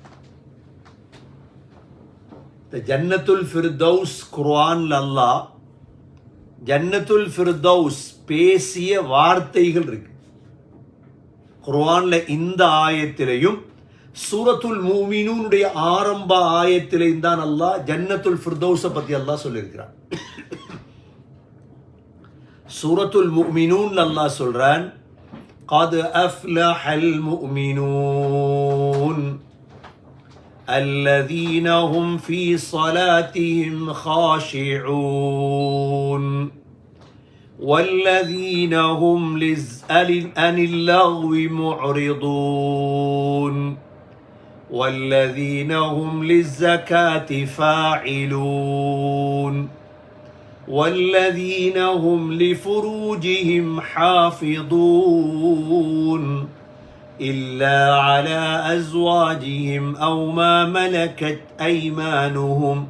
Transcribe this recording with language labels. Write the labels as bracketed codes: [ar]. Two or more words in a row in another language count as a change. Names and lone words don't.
[ta] ஜன்னத்துல் ஃபிர்தௌஸ் குர்ஆன்ல அல்லாஹ் ஜன்னத்துல் ஃபிர்தௌஸ் பேசிய வார்த்தைகள் இருக்கு குர்ஆன்ல. இந்த ஆயத்திலையும் சூரத்துல் முஃமினூனுடைய ஆரம்ப ஆயத்திலையும் தான் அல்லாஹ் ஜன்னத்துல் ஃபிர்தௌஸை பத்தி அல்லாஹ் சொல்லியிருக்கிறான். சூரத்துல் முஃமினூன் அல்லாஹ் சொல்றான், [ar] قد أفلح المؤمنون الذين هم في صلاتهم خاشعون والذين هم عن اللغو معرضون والذين هم للزكاة فاعلون والذين هم لفروجهم حافظون إلا على أزواجهم أو ما ملكت أيمانهم